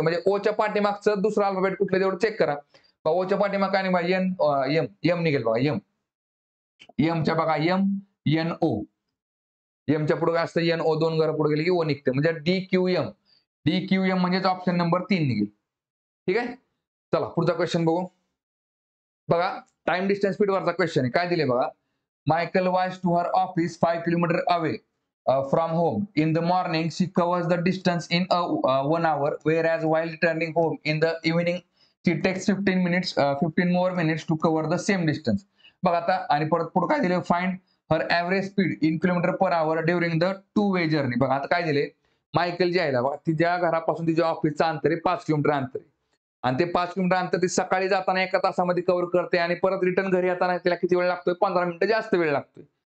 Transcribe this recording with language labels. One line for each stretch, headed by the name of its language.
Marathi: म्हणजे ओच्या पाठीमागचं दुसरं अल्फाबेट कुठलं तेवढं चेक करा. ओच्या पाठीमाग काय नाही एम एम निघेल बघा एम एमच्या बघा MNO एमच्या पुढे काय असतं NO 2 घरं पुढे गेले की ओ निघते. म्हणजे DQM म्हणजेच ऑप्शन नंबर 3 निघेल. ठीक आहे. चला पुढचा क्वेश्चन बघू. बघा टाइम डिस्टन्स स्पीड वरचा क्वेश्चन आहे. काय दिले बघा
English: Michael was to her office 5 kilometre away from home in the morning she covers the distance in 1 hour whereas while returning home in the evening she takes 15 more minutes to cover the same distance.
Marathi: बघा आता आणि परत पुढे काय दिले
English: Find her average speed in kilometre per hour during the 2 way journey.
Marathi: बघा आता काय दिले मायकल जी आहे ना बघा तिच्या घरापासून तिच्या ऑफिसचं अंतर आहे 5 किलोमीटर अंतर आहे. आणि ते 5 किलोमीटर अंतर ती सकाळी जाताना 1 तासामध्ये कव्हर करते आणि परत रिटर्न घरी येताना तिला किती वेळ लागतोय 15 मिनिटं जास्त वेळ लागतोय.